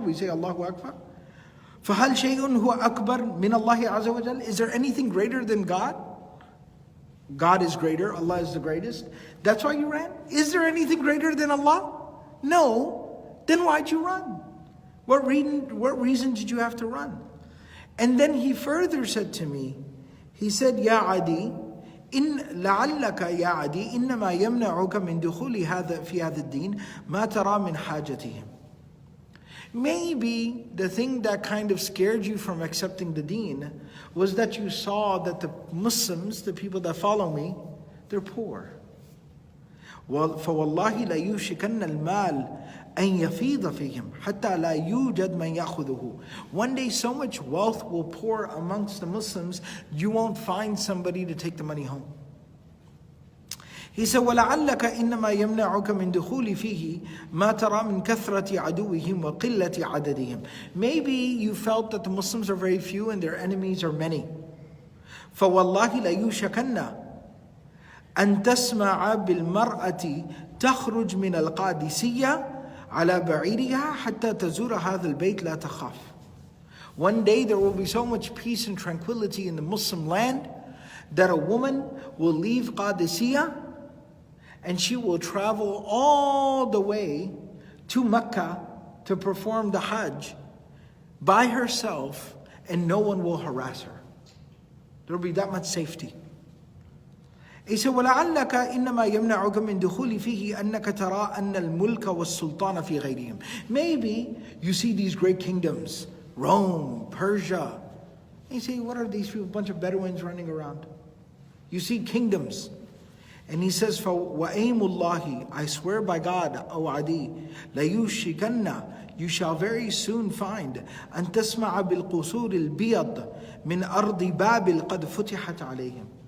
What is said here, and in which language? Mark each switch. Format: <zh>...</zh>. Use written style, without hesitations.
<en>We say Allahu Akbar.</en> <ar>فَهَلْ شَيْءٌ هُوَ أَكْبَرْ مِنَ اللَّهِ عَزَّ وَجَلَّ?</ar> <en>Is there anything greater than God? God is greater, Allah is the greatest. That's why you ran? Is there anything greater than Allah? No. Then why'd you run? What reason did you have to run? And then he further said to me, he said, Ya Adiy,</en> <ar>لعلك يا عدي إنما يمنعك من دخول هذا في هذا الدين ما ترى من حاجتهم.</ar> <en>Maybe the thing that kind of scared you from accepting the deen was that you saw that the Muslims, the people that follow me, they're poor.</en> <ar>فوالله لا يوشكن المال أن يفيض فيهم حتى لا يوجد من يأخذه.</ar> <en>One day so much wealth will pour amongst the Muslims, you won't find somebody to take the money home. He said,</en> <ar>وَلَعَلَّكَ إِنَّمَا يَمْنَعُكَ مِنْ دُخُولِ فِيهِ مَا تَرَى مِنْ كَثْرَةِ عَدُوِّهِمْ وَقِلَّةِ عَدَدِهِمْ.</ar> <en>Maybe you felt that the Muslims are very few and their enemies are many.</en> <ar>فَوَاللَّهِ لَيُوشَكَنَّ أن تسمع بالمرأة تخرج من القادسية على بعيرها حتى تزور هذا البيت لا تخاف.</ar> <en>One day there will be so much peace and tranquility in the Muslim land that a woman will leave Qadisiyah and she will travel all the way to Mecca to perform the Hajj by herself and no one will harass her. There will be that much safety. He said,</en> <ar>وَلَعَلَّكَ إِنَّمَا يَمْنَعُكَ مِنْ دُخُولِ فِيهِ أَنَّكَ تَرَىٰ أَنَّ الْمُلْكَ وَالسُّلْطَانَ فِي غَيْرِهِمْ.</ar> <en>Maybe you see these great kingdoms, Rome, Persia. And you say, what are these people? A bunch of Bedouins running around. You see kingdoms. And he says,</en> <ar>وَأَيْمُ اللَّهِ,</ar> <en>I swear by God, O Adiy,</en> <ar>لَيُوشِكَنَّ,</ar> <en>you shall very soon find</en> <ar>أَن تَسْمَعَ بِالْقُصُورِ الْبِيَضِ مِنْ أَرْضِ بَابِلْ قَدْ فُتِحَتْ عَلَيْهِمْ.</ar>